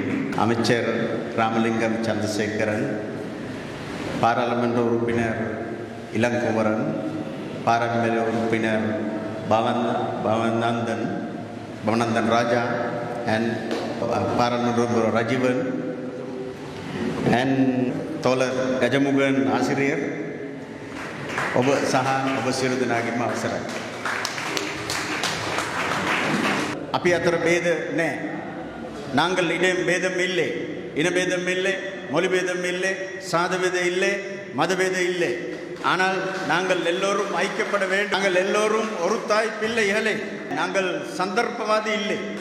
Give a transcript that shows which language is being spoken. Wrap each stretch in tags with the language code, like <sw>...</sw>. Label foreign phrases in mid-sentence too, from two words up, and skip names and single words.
<ta>அமைச்சர் ராமலிங்கம் சந்திரசேகரன், பாராளுமன்ற உறுப்பினர் இளங்குமரன், பாராளுமன்ற உறுப்பினர் பவனந்தன் ராஜா and பாராளுமன்ற உறுப்பினர் ரஜீவன் and தோழர் கஜமுகன் ஆசிரியர்</ta> <si>ඔබ සහ ඔබ සියලු දෙනාගේම අවසරයි. අපි අතර ભેද නැහැ.</si> <ta>நாங்கள் இடம் பேதம் இல்லை, இனபேதம் இல்லை, மொழி பேதம் இல்லை, சாத பேதம் இல்லை, மத பேதம் இல்லை. ஆனால் நாங்கள் எல்லோரும் ஐக்கியப்பட வேண்டும். நாங்கள் எல்லோரும் ஒரு தாய் பிள்ளைகளே. நாங்கள் சந்தர்ப்பவாதி இல்லை.</ta>